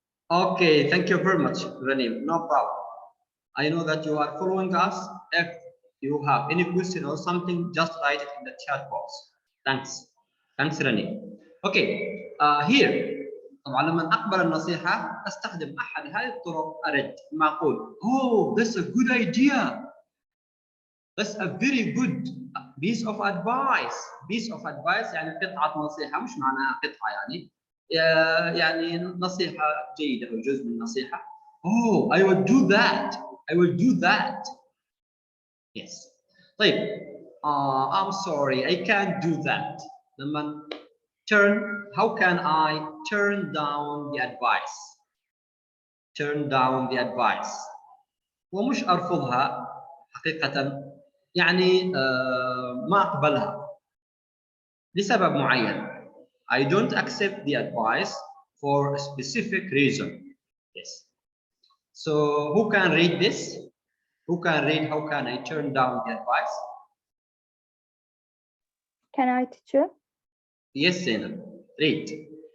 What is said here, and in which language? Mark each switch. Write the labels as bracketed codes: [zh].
[en] Okay, thank you very much, Ranim. No problem. I know that you are following us. If you have any question or something, just write it in the chat box. Thanks, Ranim. Okay, here. [ar] طبعا لما أقبل النصيحة أستخدم أحد هذه الطرق أرد. ما أقول [en] oh that's a good idea. That's a very good piece of advice. Piece of advice [ar] يعني قطعة نصيحة مش معناها قطعة يعني نصيحة جيدة أو جزء من النصيحة. [en] Oh, I will do that. I will do that. Yes. طيب. I'm sorry, I can't do that. [ar] لما [en] how can I turn down the advice? Turn down the advice. [ar] ومش أرفضها حقيقة. يعني ما أقبلها لسبب معين. [en] I don't accept the advice for a specific reason. Yes. So who can read this? Who can read how can I turn down the advice? Can I, teacher? Yes, Sena. Read.